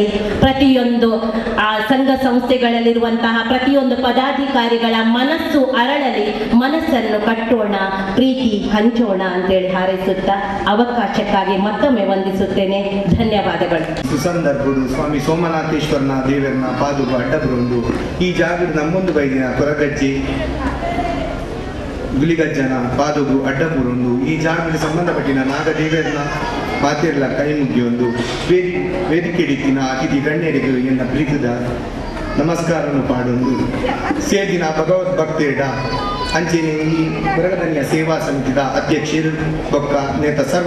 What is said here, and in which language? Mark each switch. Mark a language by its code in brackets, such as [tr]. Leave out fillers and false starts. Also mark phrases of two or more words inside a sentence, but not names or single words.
[kn] ಪ್ರತಿಯೊಂದು ಸಂಘ ಸಂಸ್ಥೆಗಳಲ್ಲಿರುವಂತಹ ಪ್ರತಿಯೊಂದು ಪದಾಧಿಕಾರಿಗಳ ಮನಸ್ಸು ಅರಳಲಿ. ಮನಸ್ಸನ್ನು ಕಟ್ಟೋಣ, ಪ್ರೀತಿ ಹಂಚೋಣ ಅಂತೇಳಿ ಹಾರೈಸುತ್ತಾ ಅವಕಾಶಕ್ಕಾಗಿ ಮತ್ತೊಮ್ಮೆ ವಂದಿಸುತ್ತೇನೆ. ಧನ್ಯವಾದಗಳು. [tcy] ಸುಸಂದರ್ಭಡು ಸ್ವಾಮಿ ಸೋಮನಾಥೇಶ್ವರನ ದೇವರನ ಪಾದುಗ ಅಡ್ಡಬರುಂಡು ಈ ಜಾಗದ ನಮ್ಮೊಂದು ಬೈದಿನ ಕೊರಗಜ್ಜಿ ಗುಲಿಗಜ್ಜನ ಪಾದುಗು ಅಡ್ಡಬರುಂಡು ಈ ಜಾಗಕ್ಕೆ ಸಂಬಂಧಪಟ್ಟಿನ ನಾಗದೇವರನ ಪಾತಿರ್ಲ ಕೈ ಮುಗಿಯೊಂದು ವೇದಿಕೆಡಿತ್ತಿನ [kn] ಅತಿಥಿ ಗಣ್ಯರಿಗೆ [tcy] ಎನ್ನ ಪ್ರೀತಿದ ನಮಸ್ಕಾರವನ್ನು ಪಾಡೊಂದು ಸೇದಿನ ಭಗವದ್ಭಕ್ತೇಡ ಅಂಚೆನೆ ಈ ಕೊರಗದನಿಯ ಸೇವಾ ಸಮಿತಿದ ಅಧ್ಯಕ್ಷರು ಬೊಕ್ಕ ನೇತ ಸರ್ವ